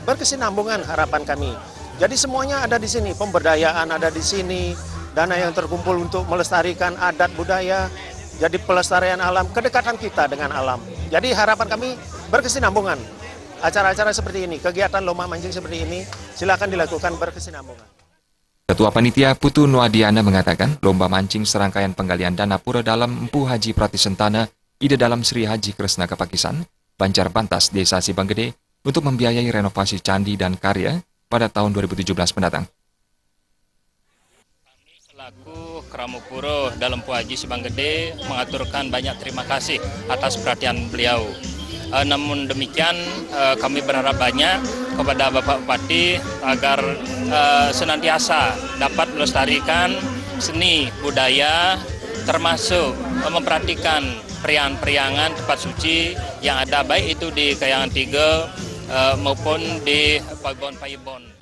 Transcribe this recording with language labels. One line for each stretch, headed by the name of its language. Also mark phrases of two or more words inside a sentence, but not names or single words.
Indonesian: Berkesinambungan harapan kami. Jadi semuanya ada di sini, pemberdayaan ada di sini, dana yang terkumpul untuk melestarikan adat budaya. Jadi pelestarian alam, kedekatan kita dengan alam. Jadi harapan kami berkesinambungan. Acara-acara seperti ini, kegiatan lomba mancing seperti ini, silakan dilakukan berkesinambungan. Ketua Panitia Putu Nuadiana mengatakan, lomba mancing serangkaian penggalian dana Pura Dalem Empu Haji Prati Sentana, Ida Dalam Sri Haji Kresna Kepakisan, Banjar Bantas Desa Sibanggede untuk membiayai renovasi candi dan karya pada tahun 2017 mendatang. Kami selaku Kramupuro Dalem Empu Haji Sibanggede mengaturkan banyak terima kasih atas perhatian beliau. Namun demikian kami berharap banyak kepada Bapak Bupati agar senantiasa dapat melestarikan seni budaya termasuk memperhatikan periangan-periangan tempat suci yang ada baik itu di Kayangan Tiga maupun di Payebon.